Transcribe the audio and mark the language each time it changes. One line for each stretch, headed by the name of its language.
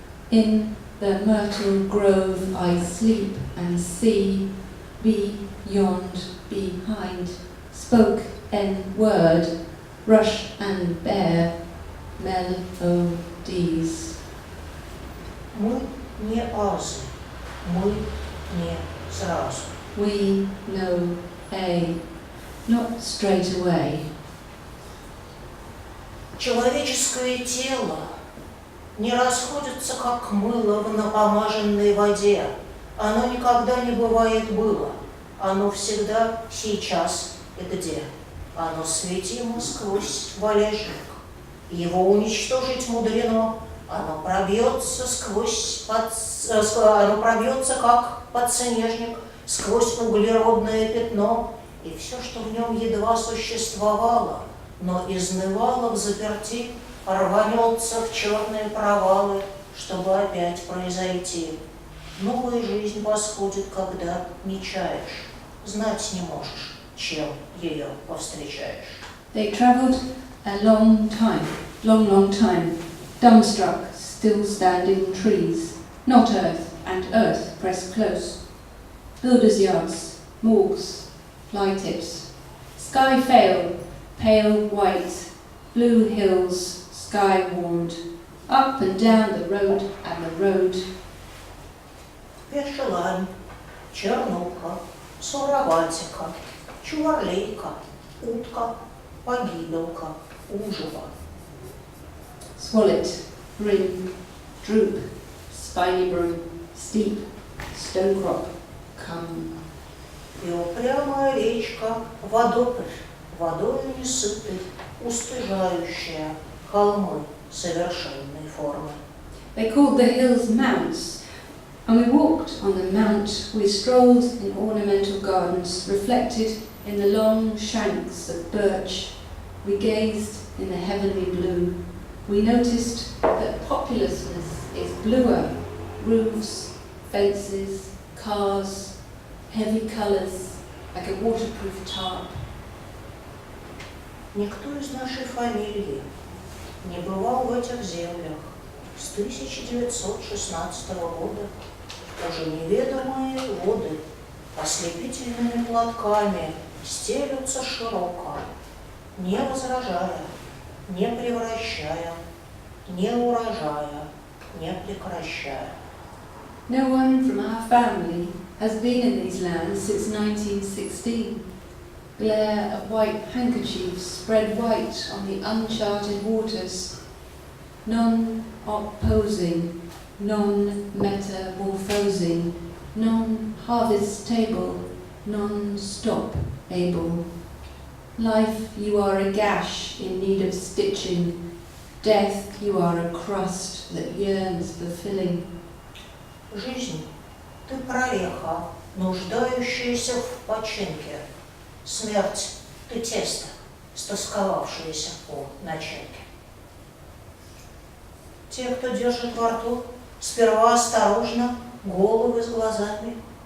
English: In the myrtle grove I sleep and see, beyond, behind, spoke and word, rush and bear, melodies.
Russian: Мы не азы, мы не сразу.
English: We know a, not straight away.
Russian: Человеческое тело не расходится, как мыло в напомаженной воде. Оно никогда не бывает было. Оно всегда сейчас и где. Оно светимо сквозь валежник. Его уничтожить мудрено. Оно пробьется оно пробьется, как подснежник, сквозь углеродное пятно. и все, что в нем едва существовало, но изнывало в заперти, рванется в черные провалы, чтобы опять произойти. Новая жизнь восходит, когда не чаешь, знать не можешь, чем ее повстречаешь.
English: They travelled a long time, dumbstruck, still standing trees, not earth, and earth pressed close. Builders' yards, morgues, fly tips, sky pale white, blue hills, sky warmed, up and down the road and the road.
Russian: Пешелань, чернуха, суроватика, чуварлейка, утка, погибелка, ужива.
English: Swallet, grin, droop, spiny broom, steep, stonecrop, come.
Russian: И упрямая речка, водопрь, водою не сытый, устыжающая холмы совершенной формы.
English: They called the hills mounts, and we walked on the mount. We strolled in ornamental gardens, reflected in the long shanks of birch. We gazed in the heavenly blue. We noticed that populousness is bluer, roofs, fences, cars, heavy colours, like a waterproof tarp.
Russian: Никто из нашей фамилии не бывал в этих землях с 1916 года. Уже неведомые воды ослепительными платками стелются широко, не возражая, не превращая, не урожая, не прекращая.
English: No one from our family has been in these lands since 1916. Glare of white handkerchiefs spread white on the uncharted waters. Non-opposing, non-metamorphosing, non-harvest table, non-stop able. Life, you are a gash in need of stitching. Death, you are a crust that yearns for filling.
Russian: Жизнь, ты прореха, нуждающаяся в починке. Смерть, ты тесто, стосковавшееся по начинке. Те, кто держит во рту, сперва осторожно, головы с глазами.